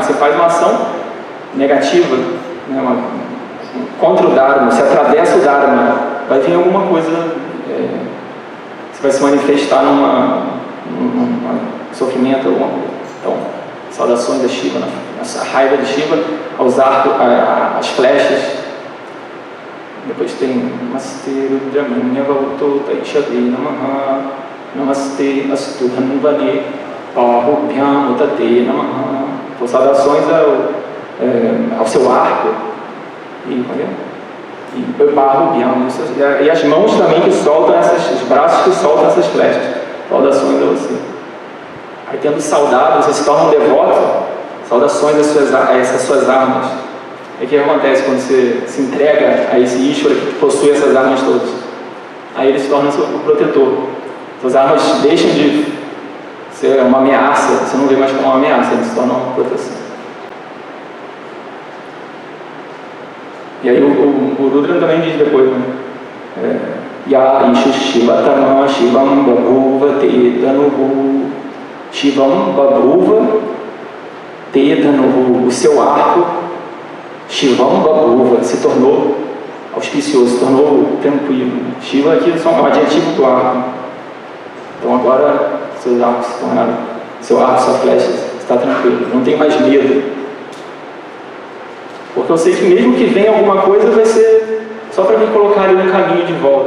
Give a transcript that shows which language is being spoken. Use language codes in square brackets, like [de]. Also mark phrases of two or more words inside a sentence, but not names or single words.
[pt] Você faz uma ação negativa, né, contra o Dharma, você atravessa o Dharma, vai vir alguma coisa, você vai se manifestar num sofrimento, alguma coisa. Então, saudações a Shiva, a raiva de Shiva, aos arcos, as flechas. Depois tem [sa] नमस्ते रुद्रमन्य वउतोत इषवे नमः, नमस्ते अस्तु हन्वने पहुभ्याम् उतते नमः. [pt] Então, saudações ao seu arco e Pahubhyam, e as mãos também que soltam os braços que soltam essas flechas. Saudações a você. Aí, tendo saudado, você se torna um devoto. Saudações a essas suas armas. E o que acontece quando você se entrega a esse Ishvara que possui essas armas todas? Aí ele se torna o protetor. Suas armas deixam de ser uma ameaça, você não vê mais como uma ameaça, eles se tornam uma proteção. E aí o Rudra também diz depois, né? [sa] या इषु शिवतमा शिवं बभूव ते धनुः. शिवं बभूव ते धनुः. [pt] O seu arco, [sa] शिवं बभूव, [pt] se tornou auspicioso, se tornou tranquilo. Shiva aqui é só um adjetivo do arco. Então agora seus arcos se tornaram, seu arco, sua flecha está tranquilo, não tem mais medo. Porque eu sei que mesmo que venha alguma coisa, vai ser só para me colocar ali no caminho de volta.